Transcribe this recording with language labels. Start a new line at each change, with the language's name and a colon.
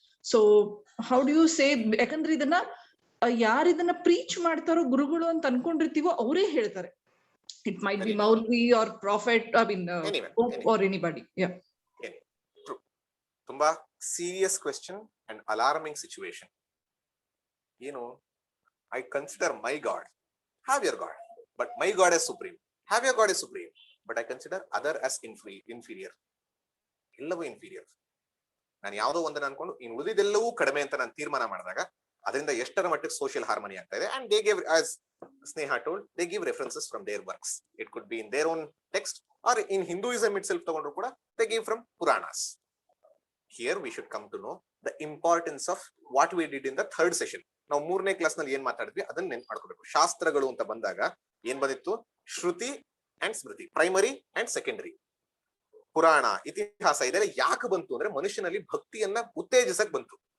English: so how do you say,
Kannada: ಯಾಕಂದ್ರೆ ಇದನ್ನ ಯಾರಿದನ್ನ preach ಮಾಡ್ತಾರೋ ಗುರುಗಳು ಅಂತ ಅನ್ಕೊಂಡಿರ್ತೀವೋ ಅವರೇ ಹೇಳ್ತಾರೆ.
English: It might be ಮೌಲ್ವಿ or prophet, I mean or anybody. ತುಂಬಾ serious question and alarming situation. ಏನು, I consider my God, have your God, but my God is supreme. Have your God is supreme, but I consider other as inferior.
Kannada: ಎಲ್ಲವೂ inferior. ನಾನು ಯಾವುದೋ ಒಂದನ್ನು ಅನ್ಕೊಂಡು ಇನ್ನು ಉಳಿದೆಲ್ಲವೂ ಕಡಿಮೆ ಅಂತ ನಾನು ತೀರ್ಮಾನ ಮಾಡಿದಾಗ ಅದರಿಂದ ಎಷ್ಟರ ಮಟ್ಟಿಗೆ ಸೋಷಿಯಲ್ ಹಾರ್ಮನಿ ಆಗ್ತಾ ಇದೆ.
English: And they gave, as Sneha told, they give references from their works. It could be in their own text or in Hinduism itself
Kannada: ತಗೊಂಡ್ರು ಕೂಡ
English: they give from Puranas. Here we should come to know the importance of what we did in the third session.
Kannada: ನಾವು 3ನೇ class ನಲ್ಲಿ ಏನ್ ಮಾತಾಡಿದ್ವಿ ಅದನ್ನ ನೆನ್ಪು ಮಾಡ್ಕೋಬೇಕು. ಶಾಸ್ತ್ರಗಳು ಅಂತ ಬಂದಾಗ ಏನ್ ಬಂದಿತ್ತು? ಶ್ರುತಿ and Smriti, primary and secondary. ಪುರಾಣ, ಇತಿಹಾಸ ಇದೆಲ್ಲ ಯಾಕೆ ಬಂತು ಅಂದ್ರೆ ಮನುಷ್ಯನಲ್ಲಿ ಭಕ್ತಿಯನ್ನ ಉತ್ತೇಜಿಸಕ್ ಬಂತು.